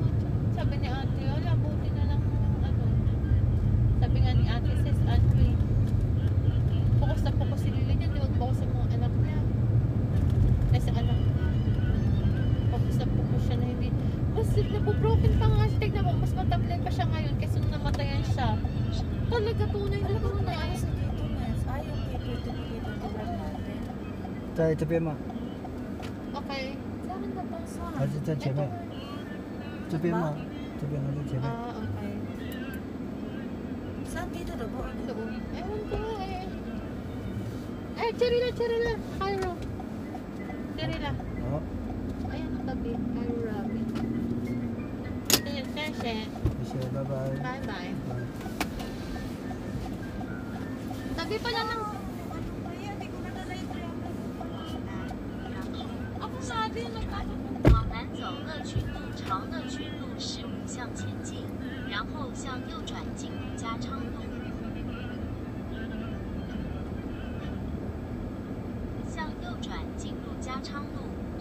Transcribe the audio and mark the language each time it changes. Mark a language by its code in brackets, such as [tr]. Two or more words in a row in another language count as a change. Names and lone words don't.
[tl] Sabi ni ate, wala, buti na lang Sabi nga ni ate, sis, focus na focus si Lily niya, di wag focus sa mga anak niya. Ay, sa anak niya. Focus na focus siya na hindi. Mas napobroken pa nga siya. Tignan mo, mas matablay pa siya ngayon kasi nung namatayan siya. Talaga tunay na tunay. Ay, sa dito, Nes. Ay, yung paper natin. [zh] 在这边吗？ [tl] Okay. Saan na ba? [zh] 还是在前面？这边吗？这边还是前面？ [tl] Okay. Saan dito na ba? Doon. Ewan ko nga eh. Ay, Cherila. Cairo. Cherila. [zh] 好， [tl] Ayan ang tabi. Cairo Rabbit. Ayan, Teshe. [zh] 谢谢，拜拜。 [en] Bye-bye. [zh] 拜。 [tl] Tabi pala ng... Ako sabi, nagkakaroon. [zh] 往南走乐群路，朝乐群路15向前进，然后向右转进入加昌路。向右转进入加昌路。